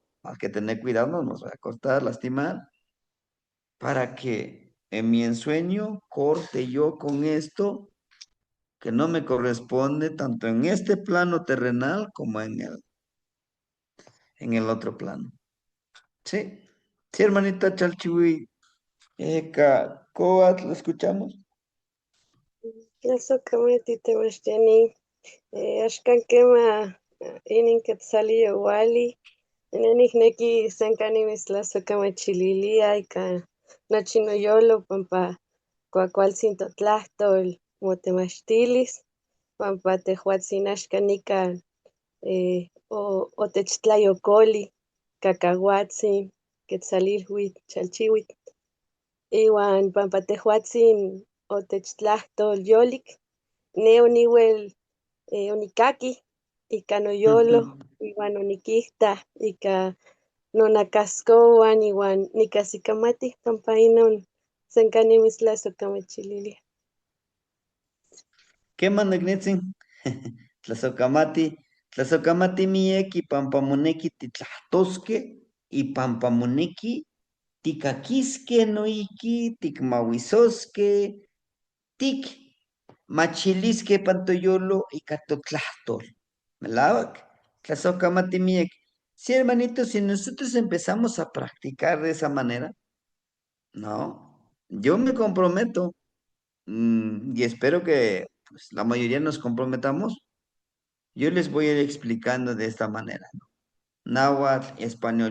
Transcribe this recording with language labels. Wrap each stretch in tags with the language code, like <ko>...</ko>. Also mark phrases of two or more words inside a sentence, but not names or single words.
<es>Hay que tener cuidado, no nos va a cortar, lastimar. Para que en mi ensueño corte yo con esto que no me corresponde tanto en este plano terrenal como en el otro plano. ¿Sí? Sí, hermanita Chalchihui, Coat, ¿lo escuchamos?</es> <nah>Eso kamatita mashtianin, ashkan kema inin Quetzalillo wali, nenikneki senkanimis laso kamachililia ika nochi noyolo pampa kuakualtzin totlahtol motemachtilis, pampa tehuatzin axkan nika otechtlayokoli kakahuatzin, Quetzalilhuitl, Chalchihuitl, iwan pampa tehuatzin otechtlahtol yolik, ne oniuel onikaki ika noyolo, iwan onikita ika nonakaskowan iwan nikasikamati pampa inon senkanimislas okamachililia.</nah> <es>¿Qué nignitzin?</es> <nah>Tlazocamati mieki pampamoneki titlahtosque y pampamoneki tikakiske noiki tikmahuisosque tik machilisque pantoyolo y catotlahtol. ¿Melawak? Tlazocamati miek.</nah> <es>Sí, hermanitos, si nosotros empezamos a practicar de esa manera, no, yo me comprometo y espero que pues, la mayoría nos comprometamos. Yo les voy a ir explicando de esta manera, ¿no? Náhuatl, español.</es>